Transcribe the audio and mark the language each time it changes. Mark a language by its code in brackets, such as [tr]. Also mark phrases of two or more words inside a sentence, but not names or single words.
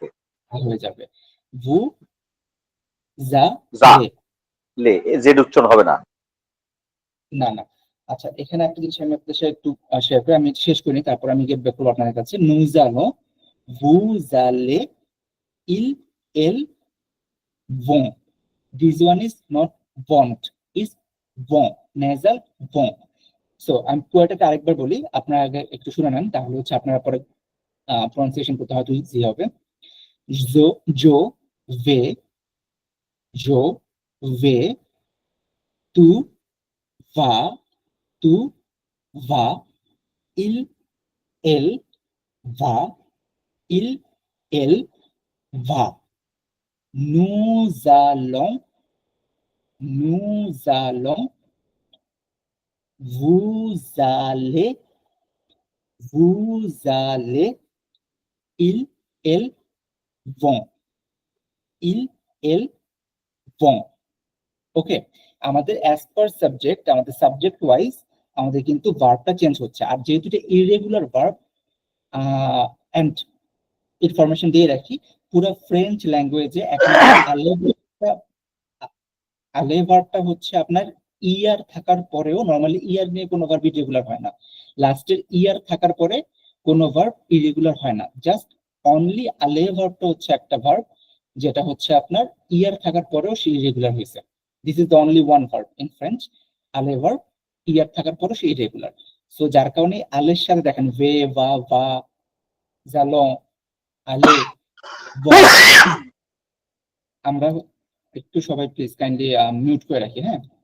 [bn] হয়ে যাবে ভু জা যা লে, লে, জেড উচ্চারণ হবে না। না না। আচ্ছা, এখানে একটা জিনিস আমি আপনাদের সাথে একটু শেয়ার করি, আমি শেষ করি তারপর আমি [en] get back [bn] করবো আপনাদের কাছে। [fr] nous allons, vous allez, il elle vont, [en] this one is not want, is vont, nasal vont। [bn] সো আমি পুরোটাকে আরেকবার বলি, আপনারা আগে একটু শুনে নেন, তাহলে হচ্ছে আপনারা পরে প্রনাউন্সিয়েশন করতে হয়তো ইজি হবে। [fr] je je vais, je vais, tu va, tu va, il elle va, il elle va, nous allons, nous allons, vous allez, vous allez, ils, elles vont, ils, elles vont। [bn] ওকে, আমাদের [en] as per subject, [bn] আমাদের [en] subject wise [bn] আমাদের কিন্তু ভার্বটা চেঞ্জ হচ্ছে, আর যেহেতু এটা [en] irregular verb, and information [bn] দিয়ে রাখি, পুরো [en] French language [bn] এখন আলে ভার্বটা হচ্ছে আপনার ইয়ার থাকার পরেও, নরমালি ইয়ার নিয়ে কোনো [en] verb irregular [bn] হয় না, লাস্টের ইয়ার থাকার পরে কোনো [en] verb irregular [bn] হয় না, [en] just only [bn] আলে ভার্বটা হচ্ছে একটা ভার্ব যেটা হচ্ছে আপনার ইয়ার থাকার পরেও সে ইরেগুলার হয়েছে। [en] this is the only one verb in French, আলে ভার্ব, ইয়ার [bn] থাকার পরেও সে [en] ইরেগুলার। [bn] সো যার কারণে আলের সাথে দেখেন [fr] vais, va, va, allons, allez, vont. [bn] আমরা একটু সবাই [en] please kindly mute [bn] করে রাখি, হ্যাঁ।